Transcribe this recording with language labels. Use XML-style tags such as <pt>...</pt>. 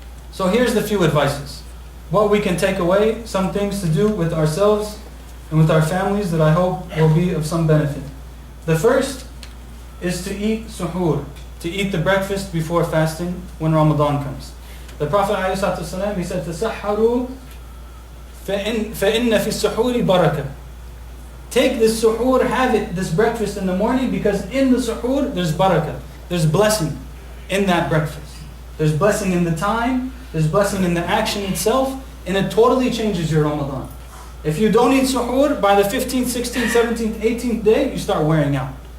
<en>So here's the few advices. What we can take away, some things to do with ourselves and with our families that I hope will be of some benefit. The first is to eat suhoor, to eat the breakfast before fasting when Ramadan comes. The Prophet ﷺ, he said,</en> <ar>تَسَحَّرُوا فَإِنَّ فِي السُّحُورِ بَرَكَةً.</ar> <en>Take this suhoor, have it, this breakfast in the morning, because in the suhoor there's barakah, there's blessing in that breakfast. There's blessing in the time, there's blessing in the action itself, and it totally changes your Ramadan. If you don't eat suhoor, by the 15th, 16th, 17th, 18th day, you start wearing out.</en>